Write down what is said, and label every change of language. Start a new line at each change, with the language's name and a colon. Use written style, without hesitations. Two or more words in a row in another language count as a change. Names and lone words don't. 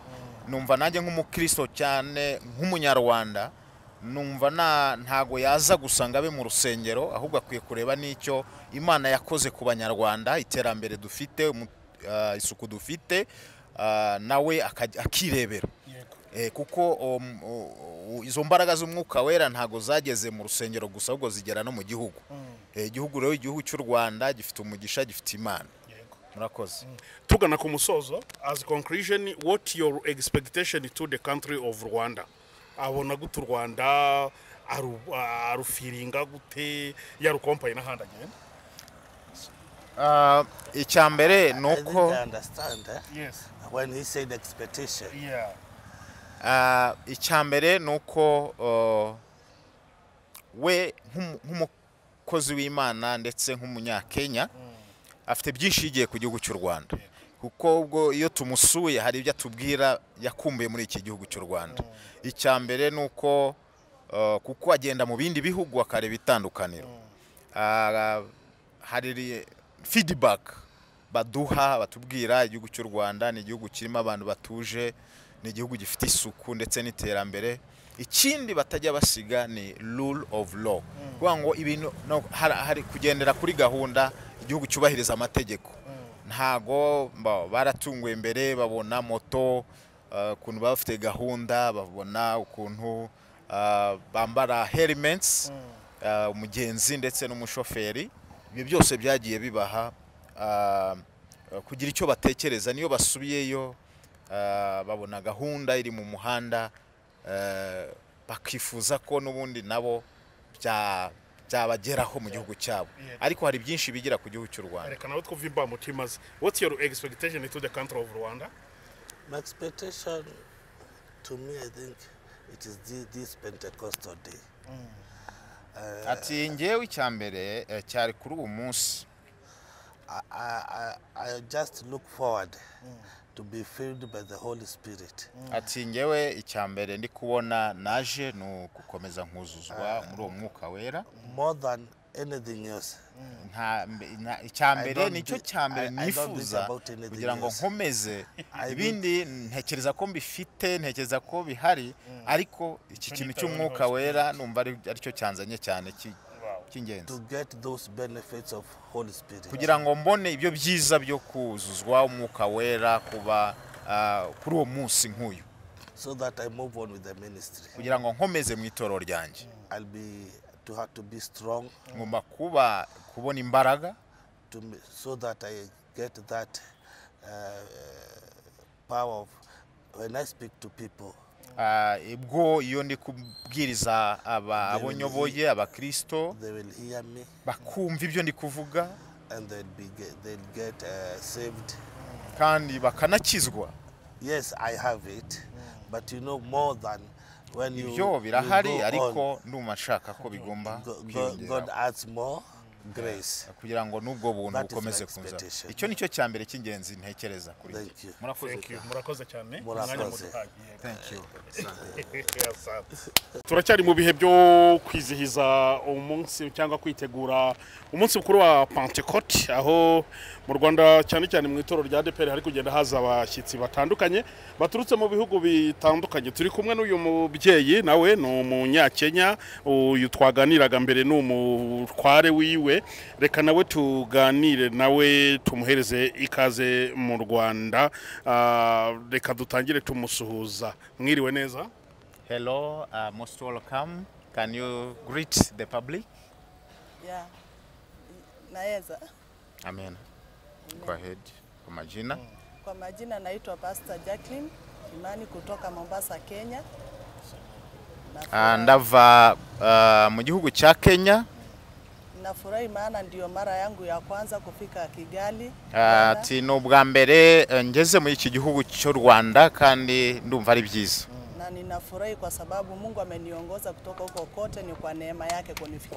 Kinyarwanda: Numva nanjye nk'umukristo cyane nk'umunyarwanda, numva ntago yaza gusanga be mu rusengero, ahubwo akwiye kureba n'icyo Imana yakoze ku banyarwanda, iterambere dufite, isuku dufite, nawe akirebera. Kuko izo mbaraga z'umwuka wera ntago zageze mu rusengero gusa, ahubwo zigera no mu gihugu. Igihugu rero, igihugu cy'u Rwanda gifite umugisha, gifite Imana. Murakoze. Tugana ku musozo,
English: as conclusion, what your expectation to the country of Rwanda?
Kinyarwanda: Abona gute Rwanda arufiringa gute yarukompaye n'ahandi agenda? Icya mbere nuko
English: I understand Yes. when he said expectation. Yeah.
Kinyarwanda: Icya mbere nuko we nk'umukozi w'Imana ndetse nk'umunyakenya afite byinshi yigiye ku gihugu cy'u Rwanda, kuko ubwo iyo tumusuye hari ibyo atubwira yakumbuye muri iki gihugu cy'u Rwanda. Icya mbere nuko kuko agenda mu bindi bihugu akareba itandukaniro, hari feedback baduha, batubwira igihugu cy'u Rwanda ni igihugu kirimo abantu batuje, ni igihugu gifite isuku ndetse n'iterambere. Ikindi batajya basiga ni
English: rule of law,
Kinyarwanda: kuvuga ngo ibintu hari kugendera kuri gahunda, igihugu cyubahiriza amategeko. Ntago baratunguye imbere, babona moto ukuntu bafite gahunda, babona ukuntu bambara helmets, umugenzi ndetse n'umushoferi. Ibyo byose byagiye bibaha kugira icyo batekereza. Niyo basubiyeyo babona gahunda iri mu muhanda, bakifuza ko n'ubundi nabo byabageraho mu gihugu cyabo. Ariko hari byinshi bigira ku gihugu cy'u Rwanda. Reka nawe twumva mutima.
English: What's your expectation to the country of Rwanda? My expectation, to me, I think it is this Pentecostal day.
Kinyarwanda: Ati ngewe icya mbere cyari kuri uwo munsi.
English: I just look forward to be filled by the Holy Spirit.
Kinyarwanda: Ati ngewe icya mbere ndi kubona naje no gukomeza nkuzuzwa muri uwo mwuka wera.
English: More than anything else.
Kinyarwanda: Icya mbere nicyo cya mbere nifuza kugira ngo nkomeze. Ibindi ntekereza ko mbifite, ntekereza ko bihari, ariko iki kintu cy'umwuka wera numva ari cyo cyanzanye cyane cy'ingenzi.
English: To get those benefits of Holy Spirit.
Kinyarwanda: Kugira ngo mbone ibyo byiza byo kuzuzwa umwuka wera kuba kuri uwo munsi nk'uyu.
English: So that I move on with the ministry.
Kinyarwanda: Kugira ngo nkomeze mu itorero ryanjye.
English: I'll be to be strong.
Kinyarwanda: Ngomba kubona imbaraga.
English: So that I get that power of when I speak to people.
Kinyarwanda: Ibwo iyo ndi kubwiriza abonyoboye abakristo,
English: they will hear me,
Kinyarwanda: bakumva ibyo ndi kuvuga,
English: and they'll get saved,
Kinyarwanda: kandi bakanakizwa.
English: Yes, I have it, but you know, more than when you
Kinyarwanda: ibyo birahari
English: go on,
Kinyarwanda: ariko ndumva nshaka ko bigomba
English: God
Kinyarwanda: kwiyongera
English: adds more grace.
Kinyarwanda: kugira ngo n'ubwo buntu
English: That is
Kinyarwanda: bukomeze
English: my
Kinyarwanda: kunza
English: expectation.
Kinyarwanda: icyo nicyo cya mbere cy'ingenzi ntekereza kuri njye.
English: Thank you.
Kinyarwanda: murakoze
English: Thank you.
Kinyarwanda: cyane. Murakoze cyane. Murakoze. Umwanya muduhaye.
English: Thank you.
Kinyarwanda: Turacyari mu bihe byo kwizihiza umunsi cyangwa kwitegura umunsi mukuru wa Pentecote, aho mu Rwanda cyane cyane mu itorero rya ADEPR hari kugenda haza abashyitsi batandukanye baturutse mu bihugu bitandukanye. Turi kumwe n'uyu mubyeyi, nawe ni umunyakenya, uyu twaganiraga mbere ni umutware wiwe. Reka nawe tuganire nawe, tumuhereze ikaze mu Rwanda. Reka dutangire tumusuhuza. Mwiriwe neza?
English: Hello, most welcome. Can you greet the public?
Swahili: Yeah. Naweza.
English: Amen. Go ahead.
Swahili: Kwa majina. Kwa majina naitwa Pastor Jacqueline Imani kutoka Mombasa, Kenya.
Kinyarwanda: Ndava mu gihugu cya Kenya.
Swahili: Nafurahi maana ndio mara yangu ya kwanza kufika Kigali.
Kinyarwanda: Ati ni ubwa mbere ngeze muri iki gihugu cy'u Rwanda kandi ndumva ari byiza.
Swahili: Na ninafurahi kwa sababu Mungu ameniongoza kutoka huko kote, ni kwa neema yake kunifikisha.